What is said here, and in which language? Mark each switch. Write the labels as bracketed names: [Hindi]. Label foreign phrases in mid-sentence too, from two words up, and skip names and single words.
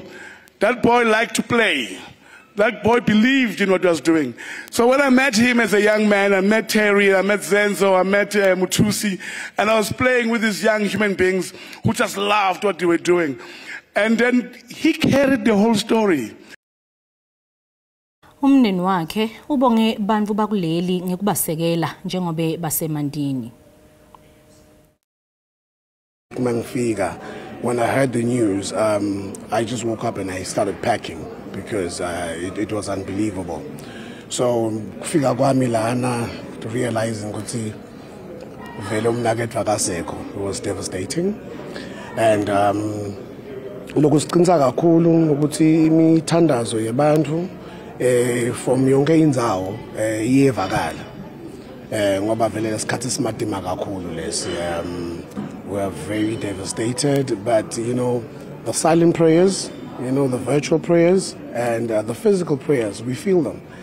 [English] That boy liked to play. That boy believed in what he was doing. So when I met him as a young man, I met Terry, I met Zenzo, I met Mutusi, and I was playing with these young human beings who just loved what they were doing. And then he carried the whole story. [Swati] Umneni wakhe ubonge bantu bakuleli ngekubasekela njengobe basemandini. [English] When I heard the news, I just woke up and I started packing because it was unbelievable. So, [Swati] kufika kwami lana realizing ukuthi vele umnakethu akasekho, [English] it was devastating. [Swati] And lokho siqinisa kakhulu ukuthi imithandazo yabantu from yonke indzawo iyevakala. Ngoba vele lesikhathi simadima kakhulu lesi. [English] We are very devastated, but you know, the silent prayers, you know, the virtual prayers, and the physical prayers, we feel them.